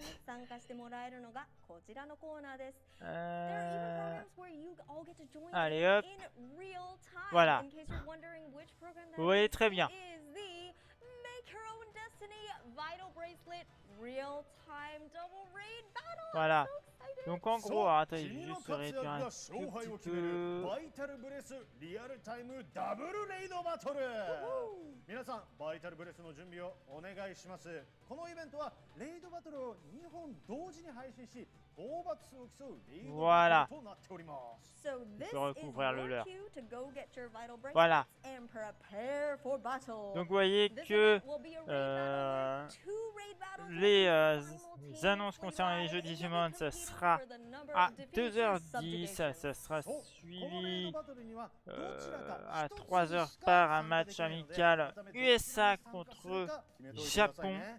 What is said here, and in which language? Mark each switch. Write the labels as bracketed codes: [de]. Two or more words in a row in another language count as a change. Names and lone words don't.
[fr] Allez hop. Voilà. Vous voyez très bien. Voilà. Donc en gros, attendez, je vais juste réduire un tout petit peu. [ja] 皆さんバイタルブレスの準備をお願いします。このイベントはレイドバトルを2本同時に配信し、討伐数を競うレイドバトルとなっております。 [fr] Je peux recouvrir le leurre. Voilà. Donc vous voyez que les annonces concernant les jeux Digimon, ça sera à 2h10, ça sera suivi à 3h par un match amical USA contre Japon.